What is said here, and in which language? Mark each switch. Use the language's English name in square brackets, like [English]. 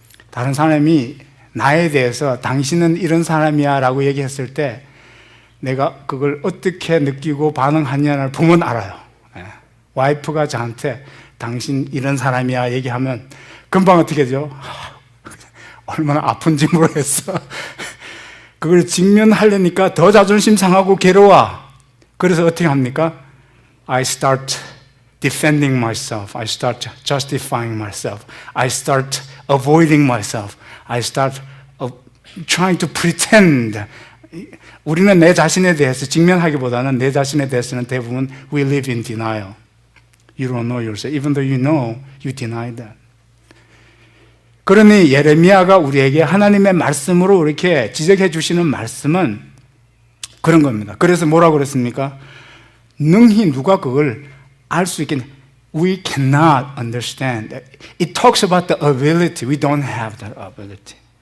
[Korean] 다른 사람이 나에 대해서 당신은 이런 사람이야 라고 얘기했을 때 내가 그걸 어떻게 느끼고 반응하냐를 보면 알아요. 와이프가 저한테 당신 이런 사람이야 얘기하면 금방 어떻게 되죠? 얼마나 아픈지 모르겠어. 그걸 직면하려니까 더 자존심 상하고 괴로워. 그래서 어떻게 합니까? [English] I start defending myself. I start justifying myself. I start avoiding myself. I start trying to pretend. [Korean] 우리는 내 자신에 대해서 직면하기보다는 내 자신에 대해서는 대부분 [English] we live in denial. You don't know yourself. Even though you know, you deny that. [Korean] 그러니 예레미야가 우리에게 하나님의 말씀으로 이렇게 지적해 주시는 말씀은 그런 겁니다. 그래서 뭐라고 그랬습니까? 능히 누가 그걸 알 수 있겠냐? [English] We cannot understand. It talks about the ability. We don't have that ability.